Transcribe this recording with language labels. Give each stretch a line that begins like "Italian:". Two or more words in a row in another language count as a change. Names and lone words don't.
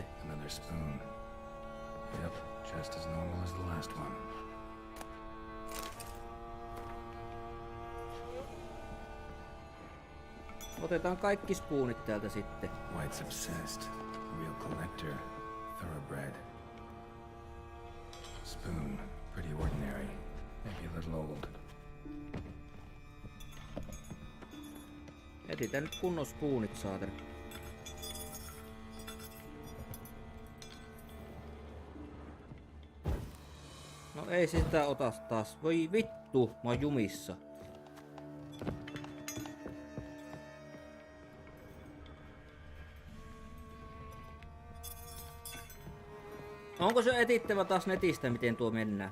English: Another spoon. Yep, just as normal as the last one.
Finnish: Otetaan kaikki spoonit täältä sitten.
English: White's obsessed. Real collector. Thoroughbred. Spoon. Pretty ordinary. Maybe a little old.
Finnish: Etitään nyt kunnon spoonit, saatana. No ei sitä ota taas. Voi vittu, mä oon jumissa. Onko se etittävä taas netistä, miten tuo mennään?